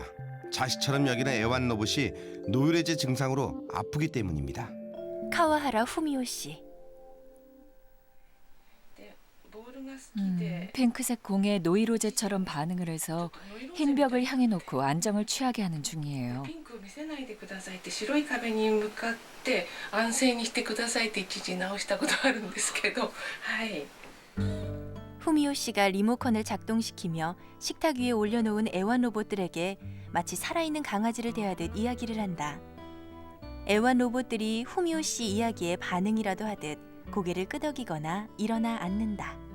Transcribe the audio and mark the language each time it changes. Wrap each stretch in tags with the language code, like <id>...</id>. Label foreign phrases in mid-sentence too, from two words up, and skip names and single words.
<ko>자식처럼 여기는 애완 로봇이 노이로제 증상으로 아프기 때문입니다. 카와하라 후미오 씨. 핑크색 공에 노이로제처럼 반응을 해서 흰 벽을 향해 놓고 안정을 취하게 하는 중이에요.</ko> <ja>ピンクを見せないでくださいって白い壁に向かって安静にしてくださいって一時直したことあるんですけど、はい。</ja> <ko>후미오 씨가 리모컨을 작동시키며 식탁 위에 올려놓은 애완 로봇들에게 마치 살아있는 강아지를 대하듯 이야기를 한다. 애완 로봇들이 후미오 씨 이야기에 반응이라도 하듯 고개를 끄덕이거나 일어나 앉는다.</ko>